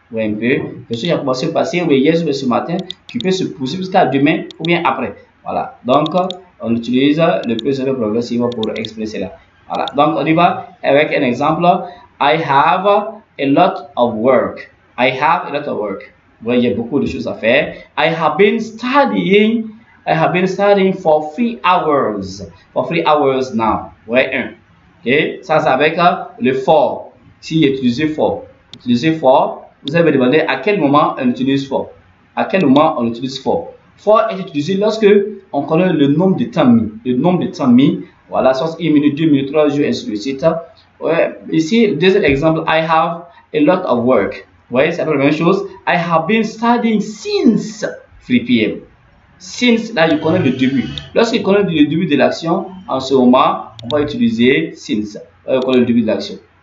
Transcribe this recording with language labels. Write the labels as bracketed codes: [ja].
[fr] Vous voyez un peu, quelque chose qui a commencé à passer hier ou ce matin, qui peut se poursuivre jusqu'à demain ou bien après. Voilà, donc on utilise le présent progressif pour exprimer cela. Voilà, donc on y va avec un exemple. [en] I have a lot of work. I have a lot of work. [fr] Vous voyez, il y a beaucoup de choses à faire. [en] I have been studying for 3 hours. For 3 hours now. [fr] Vous voyez, un. Ok, ça c'est avec le for. Si utilisé for. Utiliser for, vous avez demandé à quel moment on utilise for. À quel moment on utilise for. For est utilisé lorsque on connaît le nombre de temps mis. Le nombre de temps mis. Voilà, soit 1 minute, 2 minutes, 3 jours, ainsi de suite. Ouais, ici, le deuxième exemple, [en] I have a lot of work. [fr] Vous voyez, c'est la même chose. [en] I have been studying since 3 p.m. [fr] Since, là, je connais le début. Lorsqu'il connaît le début de l'action, en ce moment, on va utiliser since. On connaît le début de l'action.